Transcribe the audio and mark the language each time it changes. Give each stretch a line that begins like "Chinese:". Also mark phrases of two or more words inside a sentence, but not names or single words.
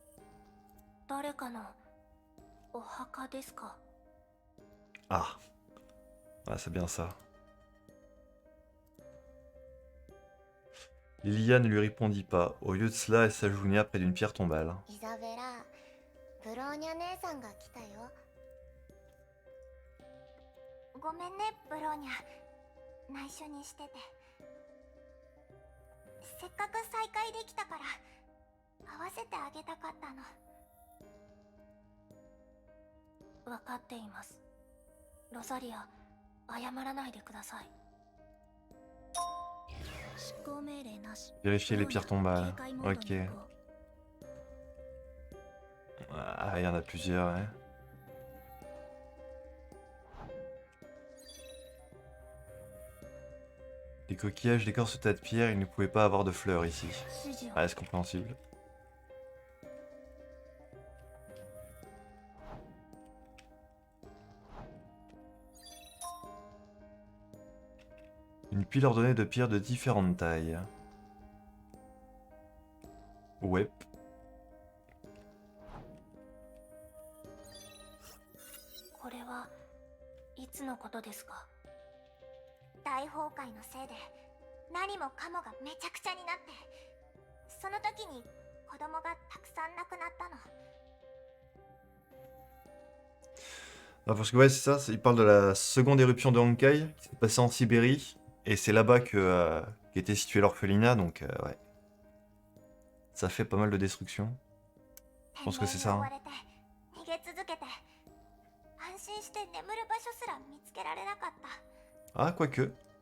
French: Ah, ah c'est bien ça. Lilia ne lui répondit pas. Au lieu de cela, elle s'agenouilla près d'une pierre tombale. Isabella,
Japanese: ブローニャ姉さんが来たよ。ごめんね、ブローニャ。内緒にしてて。せっかく再会できたから会わせてあげたかったの。分かっています。ロザリア、謝らないでください。
French: Vérifier les pierres tombales. Ok. Ah, il y en a plusieurs, hein. Les coquillages décorent ce tas de pierres, il ne pouvait pas avoir de fleurs ici. Ah, c'est compréhensible. Une pile ordonnée de pierres de différentes tailles. Ouais.
Japanese: これはいつのことですか？大崩壊のせいで何もかもがめちゃくちゃになって、その時に子供がたくさん亡くなったの。
French: Ah, parce que ouais, c'est ça, il parle de la seconde éruption de Honkai qui s'est passée en Sibérie. Et c'est là-bas qu'était situé l'orphelinat, donc ouais. Ça fait pas mal de destruction. Je pense que c'est ça. Hein. Ah, quoique.